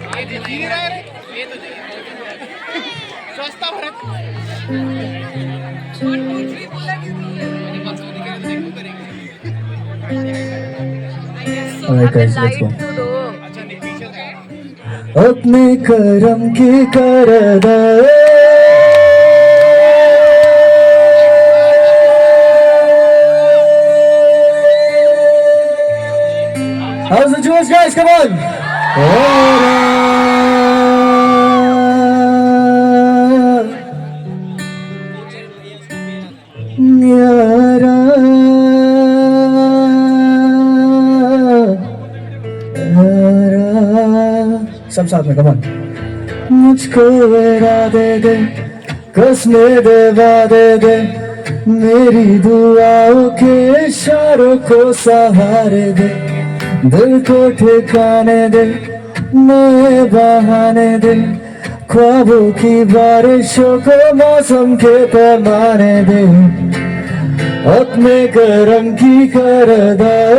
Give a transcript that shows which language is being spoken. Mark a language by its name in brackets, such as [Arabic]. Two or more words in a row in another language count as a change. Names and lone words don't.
[English] Alright guys, let's go. [Hindi] अपने करम की करदा [English] How's the Jewish guys? Come on! [Hindi] Yara, सब साथ में, [English] come on. [Hindi] मुझको इरादे दे, कसमें दे, वादे दे, मेरी दुआओं के इशारों को सहारे दे, दिल को ठिकाने दे, नए बहाने दे, ख्वाबों की बारिशों को मौसम के पैमाने दे, अपने करम की करदा